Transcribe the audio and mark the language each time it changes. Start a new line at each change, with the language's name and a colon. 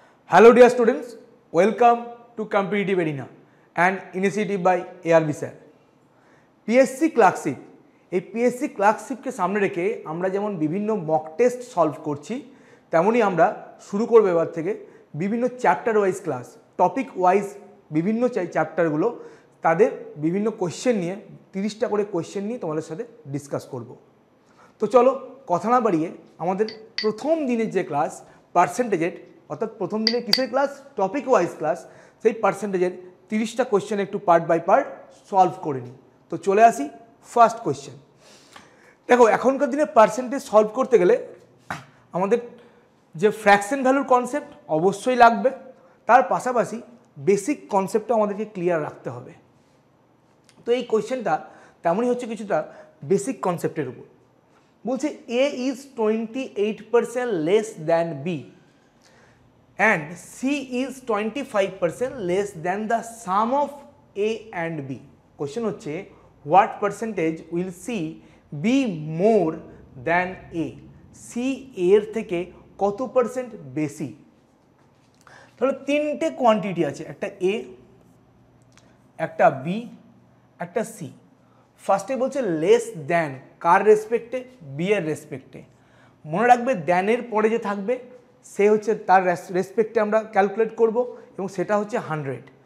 English: Hello dear students, welcome to Competitive Arena, an initiative by ARB sir.
Bangla: PSC Clerkship, এই PSC Clerkshipকে সামনে রেখে আমরা যেমন বিভিন্ন মক টেস্ট সলভ করছি তেমনি আমরা শুরু করব এবার থেকে বিভিন্ন chapter wise class, topic wise বিভিন্ন চ্যাপ্টারগুলো তাদের বিভিন্ন কোশ্চেন নিয়ে 30টা করে কোশ্চেন নিয়ে তোমাদের সাথে ডিসকাস করব। তো চলো কথা না বাড়িয়ে আমাদের প্রথম দিনের যে ক্লাস পার্সেন্টেজের, অর্থাৎ প্রথম দিনের কিসের ক্লাস, টপিক ওয়াইজ ক্লাস, সেই পার্সেন্টেজের 30টা কোশ্চেন একটু পার্ট বাই পার্ট সলভ করে নিই। তো চলে আসি ফার্স্ট কোশ্চেন। দেখো এখনকার দিনে পার্সেন্টেজ সলভ করতে গেলে আমাদের যে ফ্র্যাকশন ভ্যালুর কনসেপ্ট অবশ্যই লাগবে, তার পাশাপাশি বেসিক কনসেপ্টটা আমাদেরকে ক্লিয়ার রাখতে হবে। তো এই কোশ্চেনটা তেমনই হচ্ছে কিছুটা বেসিক কনসেপ্টের উপর। বলছে
English: A is 28% less than B and C is 25% less than the sum of A and B.
Bangla: Question হচ্ছে
English: what percentage will C be more than A?
Bangla: C এর থেকে কত পার্সেন্ট বেশি? তাহলে তিনটে কোয়ান্টিটি আছে, একটা A, একটা B, একটা C। ফার্স্টে বলছে লেস দ্যান, কার রেসপেক্টে? বি এর রেসপেক্টে। মনে রাখবে দ্যানের পরে যে থাকবে সে হচ্ছে তার রেসপেক্টে আমরা ক্যালকুলেট করব এবং সেটা হচ্ছে 100।